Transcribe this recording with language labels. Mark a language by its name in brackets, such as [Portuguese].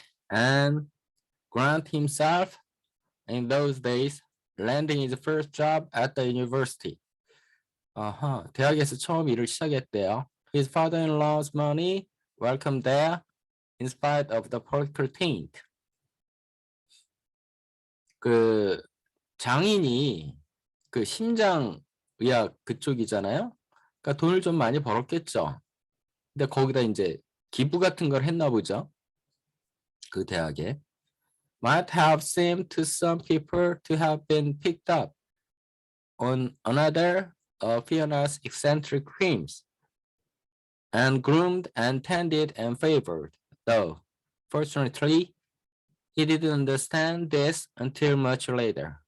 [English] And Grant himself in those days landing his first job at the university. [Korean] 대학에서 처음 일을 시작했대요. [English] His father-in-law's money welcomed there in spite of the political taint. [Korean] 그 장인이 그 심장의학 그쪽이잖아요. 그러니까 돈을 좀 많이 벌었겠죠. 근데 거기다 이제 기부 같은 걸 했나 보죠. 그 대학에. [English] Might have seemed to some people to have been picked up on another Fiona's eccentric whims and groomed and tended and favored, though fortunately he didn't understand this until much later.